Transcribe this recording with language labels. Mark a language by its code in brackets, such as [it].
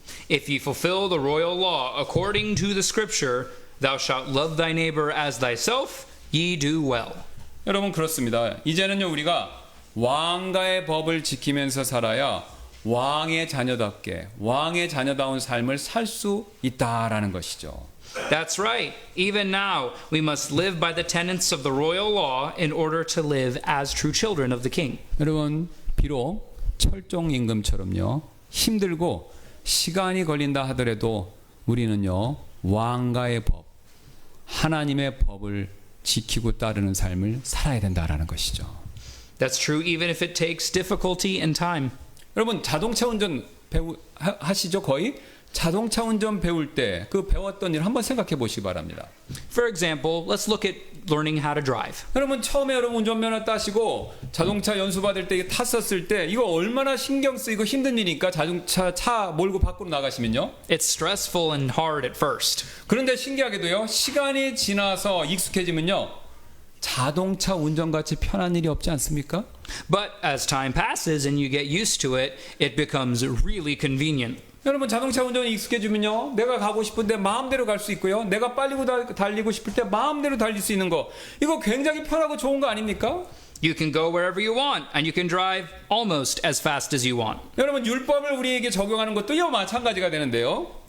[en] If ye fulfill the royal law according to the scripture, thou shalt love thy neighbor as thyself, ye do well. [ko] 여러분 그렇습니다. 이제는요 우리가 왕가의 법을 지키면서 살아야 왕의 자녀답게 왕의 자녀다운 삶을 살 수 있다라는 것이죠. [en] That's right. Even now, we must live by the tenets of the royal law in order to live as true children of the king. [ko] 여러분 비록 철종 임금처럼요 힘들고 시간이 걸린다 하더라도 우리는요 왕가의 법 하나님의 법을 지키고 따르는 삶을 살아야 된다라는 것이죠. [en] That's true even if it takes difficulty and time. [ko] 여러분 자동차 운전 하시죠 거의? 자동차 운전 배울 때 그 배웠던 일 한번 생각해 보시기 바랍니다. [en] For example, let's look at learning how to drive. [ko] 여러분 처음에 여러분 운전면허 따시고 자동차 연수 받을 때 탔었을 때 이거 얼마나 신경 쓰이고 힘든 일이니까 자동차 차 몰고 밖으로 나가시면요. [en] It's stressful and hard at first. [ko] 그런데 신기하게도요 시간이 지나서 익숙해지면요 자동차 운전같이 편한 일이 없지 않습니까? [en] But as time passes and you get used to it, it becomes really convenient. [ko] 여러분 자동차 운전이 익숙해지면요 내가 가고 싶은데 마음대로 갈 수 있고요 내가 빨리 달리고 싶을 때 마음대로 달릴 수 있는 거 이거 굉장히 편하고 좋은 거 아닙니까? [en] You can go wherever you want and you can drive almost as fast as you want. [ko] 여러분 율법을 우리에게 적용하는 것도 이와 마찬가지가 되는데요